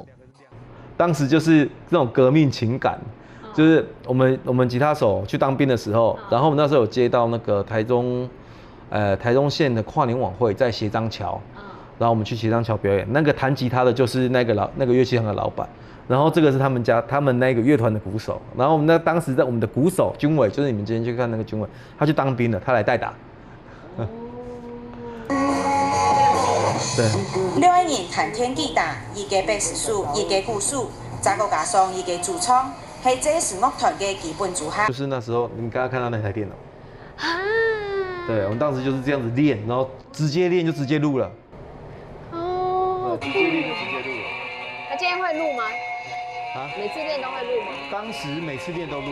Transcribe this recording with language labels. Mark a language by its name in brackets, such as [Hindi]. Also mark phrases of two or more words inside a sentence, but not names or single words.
[Chinese] 當時就是這種革命情感，就是我們吉他手去當兵的時候，然後我們那時候有接到那個台中縣的跨年晚會在協章橋，然後我們去協章橋表演，那個彈吉他的就是那個樂器行的老闆，然後這個是他們那個樂團的鼓手，然後我們當時我們的鼓手軍委，就是你們今天去看那個軍委，他去當兵了，他來代打。對，6個人彈天吉他，一個貝斯手，一個鼓手， 再个加上伊嘅主唱系这是乐团嘅基本组合。就是那时候你们刚刚看到那台电脑。对，我们当时就是这样子练，然后直接练就直接录了。哦，直接练就直接录了。那今天会录吗？啊？每次练都会录吗？当时每次练都录。